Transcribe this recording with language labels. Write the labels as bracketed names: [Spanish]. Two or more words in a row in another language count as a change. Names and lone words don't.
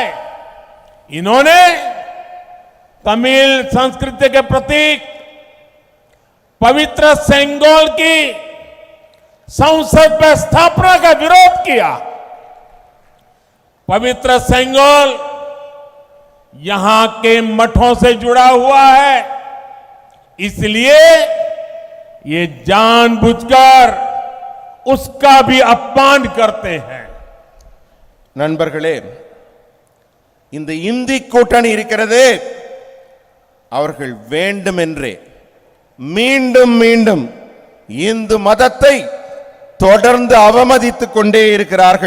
[Hindi] इन्होंने तमिल संस्कृति के प्रतीक पवित्र सेंगोल की संसद में स्थापना का विरोध किया। पवित्र सेंगोल यहां के मठों से जुड़ा हुआ है, इसलिए ये जानबूझकर उसका भी अपमान करते हैं। [Tamil] நண்பர்களே, இந்த இந்தி கூட்டணி இருக்கிறது, அவர்கள் வேண்டுமென்றே மீண்டும் மீண்டும் இந்து மதத்தை தொடர்ந்து அவமதித்துக் கொண்டே இருக்கிறார்கள்.